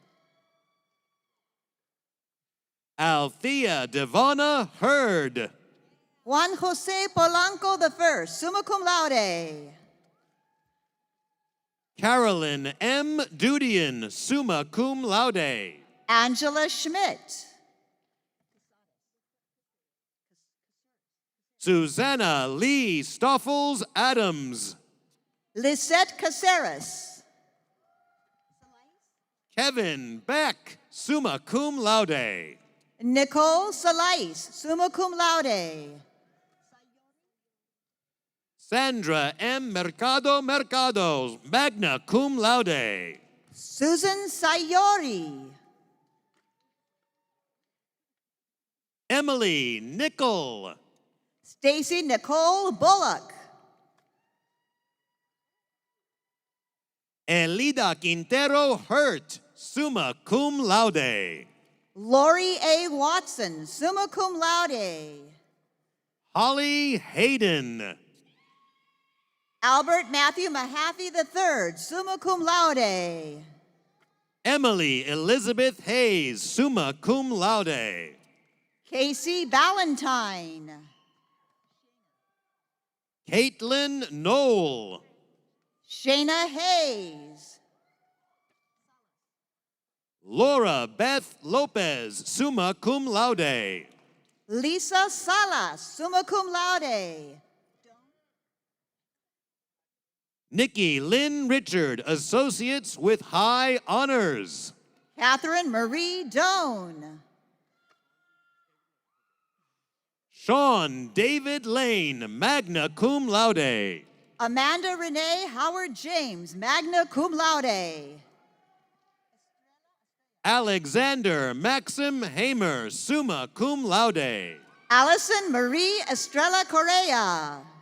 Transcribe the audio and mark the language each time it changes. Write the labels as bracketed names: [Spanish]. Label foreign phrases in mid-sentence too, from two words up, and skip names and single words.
[English] Althea Devonna Hurd. Juan Jose Polanco I, [Latin] summa cum laude. [English] Carolyn M. Dudian, [Latin] summa cum laude. [English] Angela Schmidt. Susanna Lee Stoffels Adams. Lisette Caceres. Kevin Beck, [Latin] summa cum laude. Nicole Salais, summa cum laude. [English] Sandra M. [Latin] Mercado, magna cum laude. [English] Susan Sayori. Emily Nickel. Stacy Nicole Bullock. Elida Quintero Hurt, [Latin] summa cum laude. [English] Lori A. Watson, [Latin] summa cum laude. [English] Holly Hayden. Albert Matthew Mahaffey III, [Latin] summa cum laude. [English] Emily Elizabeth Hayes, [Latin] summa cum laude. [English] Casey Ballantyne. Caitlin Knoll. Shayna Hayes. Laura Beth Lopez, [Latin] summa cum laude. Lisa Salas, summa cum laude. [English] Nikki Lynn Richard, associates with high honors. Catherine Marie Doan. Sean David Lane, [Latin] magna cum laude. [English] Amanda Renee Howard James, [Latin] magna cum laude. [English] Alexander Maxim Hamer, [Latin] summa cum laude. [English] Allison Marie Estrella Correa.